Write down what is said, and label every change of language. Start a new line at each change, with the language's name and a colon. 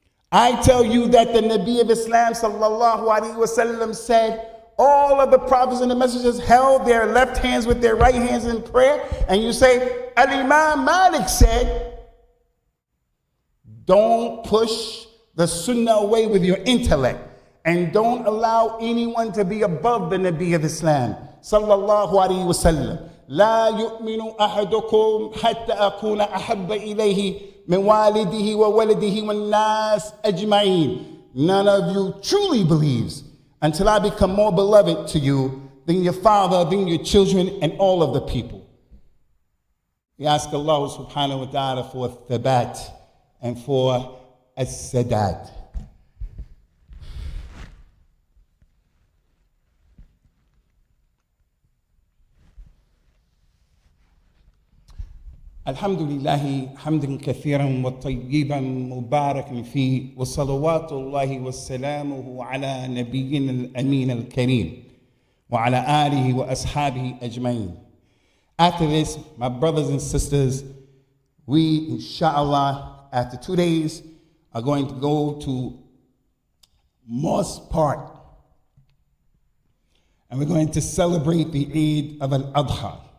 English: I tell you that the Nabi of Islam
Arabic: sallallahu alaihi wasallam
English: said, all of the prophets and the messengers held their left hands with their right hands in prayer. And you say, Al-Imam Malik said, don't push the Sunnah away with your intellect. And don't allow anyone to be above the Nabi of Islam
Arabic: sallallahu alaihi wasallam. لا يؤمن أحدكم حتى أكون أحب إليه من والده وولده والناس أجمعين.
English: None of you truly believes until I become more beloved to you than your father, than your children, and all of the people. We ask Allah
Arabic: subhanahu wa ta'ala
English: for thabat and for as-sadat.
Arabic: الحمد لله حمدا كثيرا وطيبا مباركا فيه وصلوات الله وسلامه على نبينا الأمين الكريم وعلى آله وأصحابه أجمعين.
English: After this, my brothers and sisters, we inshallah after 2 days are going to go to Mosque Park and we're going to celebrate the Eid of Al-Adha.